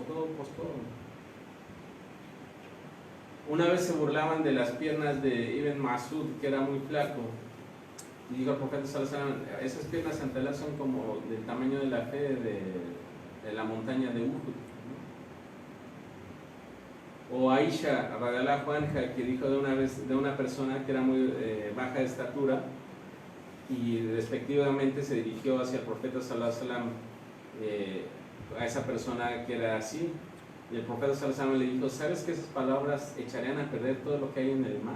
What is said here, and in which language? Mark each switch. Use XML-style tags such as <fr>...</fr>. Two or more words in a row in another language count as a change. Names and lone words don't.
<es>Una vez se burlaban de las piernas de Ibn Masud, que era muy flaco, y dijo el profeta</es> <ar>صلى الله عليه وسلم,</ar> <es>esas piernas ante Allah son como del tamaño de la fe de la montaña de Uhud, ¿no? O Aisha</es> <ar>رضي الله عنها,</ar> <es>que dijo de una persona que era muy baja de estatura, y respectivamente se dirigió hacia el profeta</es> <ar>صلى الله عليه وسلم,</ar> <es>a esa persona que era así, y el profeta</es> <ar>صلى الله عليه وسلم</ar> <es>le dijo, ¿sabes que esas palabras echarían a perder todo lo que hay en el mar?</es>